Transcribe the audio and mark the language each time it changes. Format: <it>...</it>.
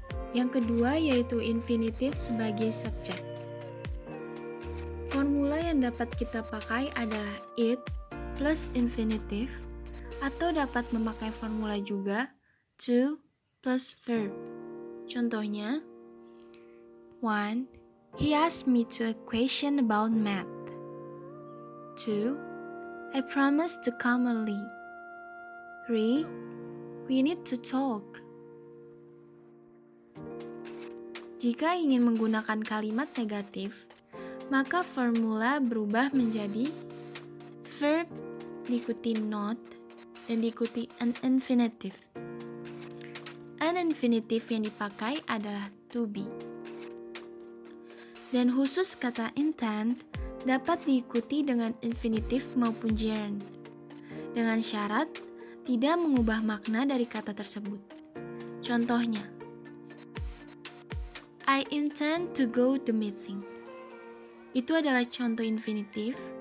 <id>Yang kedua yaitu infinitif sebagai subjek. Formula yang dapat kita pakai adalah it plus infinitif, atau dapat memakai formula juga to plus verb. Contohnya, 1.</id> <en>He asked me to a question about math. 2. I promised to come early. 3. We need to talk.</en> <id>Jika ingin menggunakan kalimat negatif, maka formula berubah menjadi verb diikuti not dan diikuti an infinitive. An infinitive yang dipakai adalah to be. Dan khusus kata intend dapat diikuti dengan infinitif maupun gerund, dengan syarat tidak mengubah makna dari kata tersebut. Contohnya,</id> <en>I intend to go to meeting.</en> <id>Itu adalah contoh infinitif.</id>